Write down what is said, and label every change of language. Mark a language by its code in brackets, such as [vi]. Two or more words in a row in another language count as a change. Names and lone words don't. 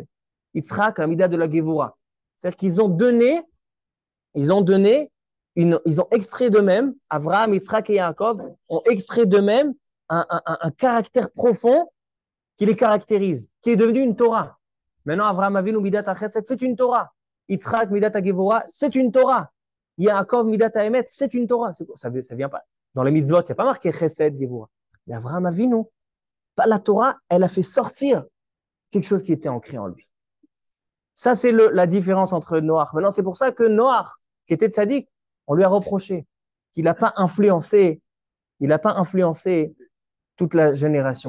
[fr] Yitzhak, la mida de la Gevura. C'est-à-dire qu'ils ont donné, ils ont extrait d'eux-mêmes, Avraham, Yitzhak et Yaakov ont extrait d'eux-mêmes un caractère profond qui les caractérise, qui est devenu une Torah. Maintenant, [he] אברהם אבינו, מידת החסד, [fr] c'est une Torah. Yitzhak, [he] מידת הגבורה, [fr] c'est une Torah. [he] יעקב, מידת האמת, [fr] c'est une Torah. Ça vient pas. Dans les mitzvot, il n'y a pas marqué chesed, Gevura. Mais Avraham Avinu, la Torah, elle a fait sortir quelque chose qui était ancré en lui. Ça, c'est la différence entre Noach. Maintenant, c'est pour ça que Noach, qui était tzaddik, on lui a reproché qu'il n'a pas influencé toute la génération.